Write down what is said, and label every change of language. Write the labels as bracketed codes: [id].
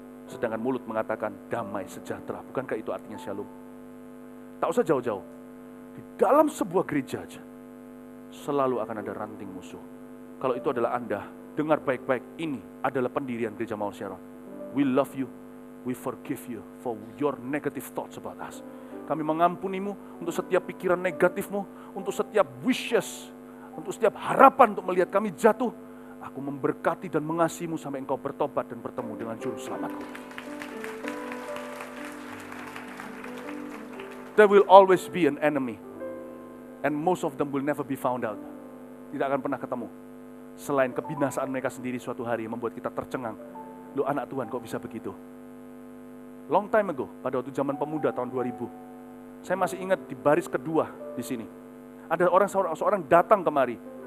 [id] Sedangkan mulut mengatakan damai sejahtera. Bukankah itu artinya shalom? Tak usah jauh-jauh. Di dalam sebuah gereja aja, selalu akan ada ranting musuh. Kalau itu adalah Anda, dengar baik-baik, ini adalah pendirian gereja Mawar Sharon. [en] We love you, we forgive you for your negative thoughts about us. [id] Kami mengampunimu untuk setiap pikiran negatifmu, untuk setiap wishes, untuk setiap harapan untuk melihat kami jatuh. Aku memberkati dan mengasihimu sampai engkau bertobat dan bertemu dengan juru selamatku. [en] There will always be an enemy. And most of them will never be found out. [id] Tidak akan pernah ketemu. Selain kebinasaan mereka sendiri suatu hari yang membuat kita tercengang. Lu anak Tuhan kok bisa begitu? [en] Long time ago, [id] pada waktu zaman pemuda tahun 2000. Saya masih ingat di baris kedua di sini. Ada seorang datang kemari.